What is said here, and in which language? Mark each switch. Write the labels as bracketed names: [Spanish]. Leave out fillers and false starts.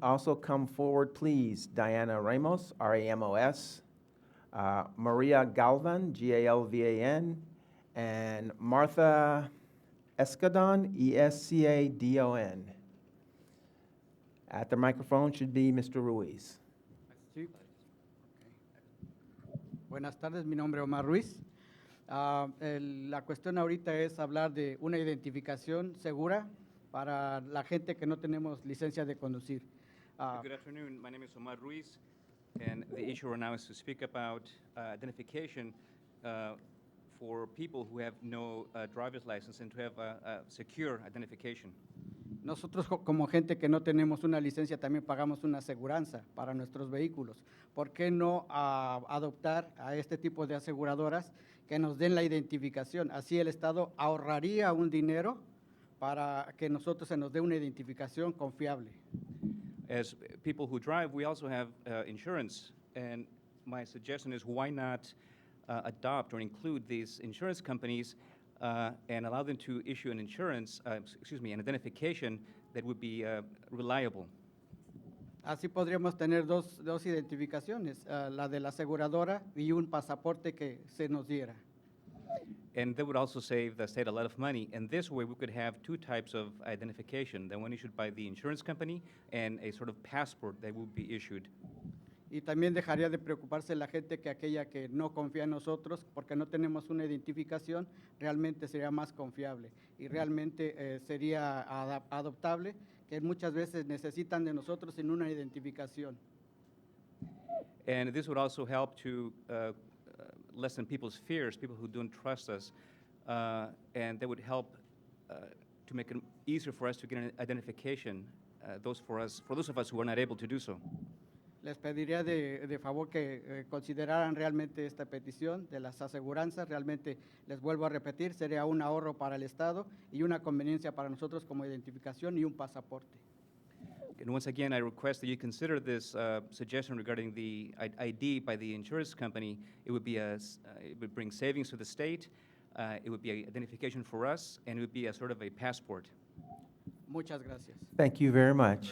[English] Also come forward, please, Diana Ramos, R-A-M-O-S, Maria Galvan, G-A-L-V-A-N, and Martha Escadon, E-S-C-A-D-O-N. At the microphone should be Mr. Ruiz. [Spanish] Sí. Buenas tardes, mi nombre es Omar Ruiz. La cuestión ahorita es hablar de una identificación segura para la gente que no tenemos licencia de conducir. [English] Good afternoon. My name is Omar Ruiz, and the issue right now is to speak about identification for people who have no driver's license and to have a secure identification. [Spanish] Nosotros como gente que no tenemos una licencia también pagamos una aseguranza para nuestros vehículos. ¿Por qué no adoptar a este tipo de aseguradoras que nos den la identificación? Así el Estado ahorraría un dinero para que nosotros se nos dé una identificación confiable. [English] As people who drive, we also have insurance, and my suggestion is why not adopt or include these insurance companies and allow them to issue an insurance, an identification that would be reliable. [Spanish] Así podríamos tener dos identificaciones, la de la aseguradora y un pasaporte que se nos diera. [English] And that would also save the state a lot of money. And this way, we could have 2 types of identification, the one issued by the insurance company and a sort of passport that would be issued. [Spanish] Y también dejaría de preocuparse la gente que aquella que no confía en nosotros porque no tenemos una identificación, realmente sería más confiable y realmente sería adoptable, que muchas veces necesitan de nosotros sin una identificación. [English] And this would also help to lessen people's fears, people who don't trust us, and that would help to make it easier for us to get an identification, for those of us who are not able to do so. [Spanish] Les pediría de favor que consideraran realmente esta petición de las aseguranzas. Realmente, les vuelvo a repetir, sería un ahorro para el Estado y una conveniencia para nosotros como identificación y un pasaporte. [English] And once again, I request that you consider this suggestion regarding the ID by the insurance company. It would be it would bring savings to the state. It would be an identification for us, and it would be a sort of a passport. [Spanish] Muchas gracias. [English] Thank you very much.